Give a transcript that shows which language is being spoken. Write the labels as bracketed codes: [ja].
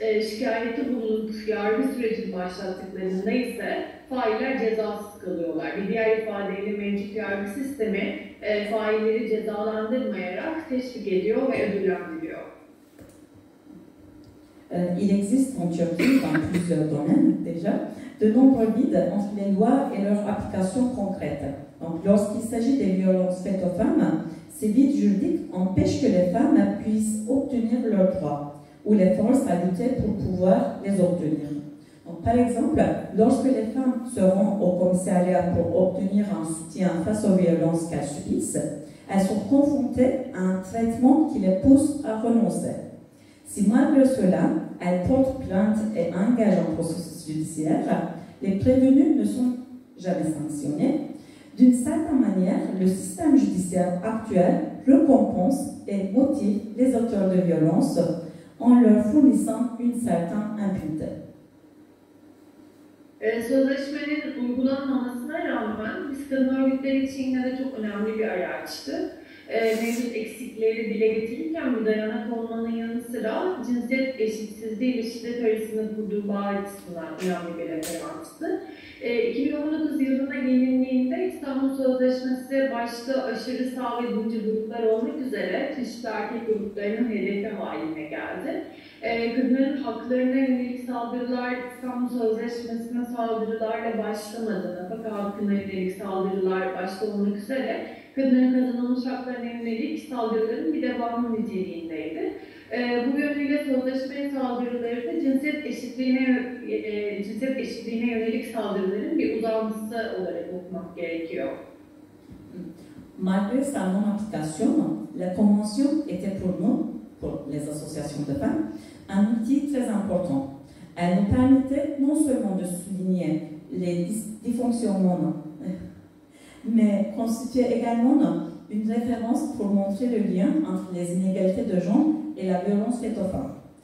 [tr] Şikayette bulunup yargı sürecini başlattıklarında ise failler cezasız kalıyorlar. Bir diğer ifadeyle mevcut yargı sistemi failleri cezalandırmayarak teşvik ediyor ve ödüllendiriyor. [fr] Il existe en Turquie, dans plusieurs domaines déjà, de nombreux vides entre les lois et leur application concrète. Donc, lorsqu'il s'agit des violences faites aux femmes, ces vides juridiques empêchent que les femmes puissent obtenir leurs droits ou les forcent à lutter pour pouvoir les obtenir. Donc, par exemple, lorsque les femmes se rendent au commissariat pour obtenir un soutien face aux violences qu'elles subissent, elles sont confrontées à un traitement qui les pousse à renoncer. Si malgré cela, elles portent plainte et engagent un processus judiciaire, les prévenus ne sont jamais sanctionnés. D'une certaine manière, le système judiciaire actuel récompense et motive les auteurs de violences en leur fournissant une certaine impunité. [tr] Sözleşmenin uygulanmamasına rağmen biz kadın örgütleri için yine de çok önemli bir araçtı. Mevcut eksikleri dile getirirken bir dayanak olmanın yanı sıra cinsiyet eşitsizliği ve şiddet arasında kurduğu bağ açısından önemli bir referanstı. 2019 yılına gelindiğinde İstanbul Sözleşmesi başta aşırı sağ ve dinci gruplar olmak üzere çeşitli erkek gruplarının hedefi haline geldi. Kadınların haklarına yönelik saldırılar İstanbul Sözleşmesi'ne saldırılarla başlamadı. Nafaka hakkına yönelik saldırılar başta olmak üzere kadınların kazanılmış haklarına yönelik saldırıların bir devamı niteliğindeydi. Bu yönüyle sözleşme saldırıları da cinsiyet eşitliğine yönelik saldırıların bir uzantısı olarak okumak gerekiyor. [fr] Malgré sa non-application, la Convention était pour nous, pour les associations de femmes, un outil très important. Elle nous permettait non seulement de souligner les dysfonctionnements, mais constituait également une référence pour montrer le lien entre les inégalités de genre et la violence faite aux femmes.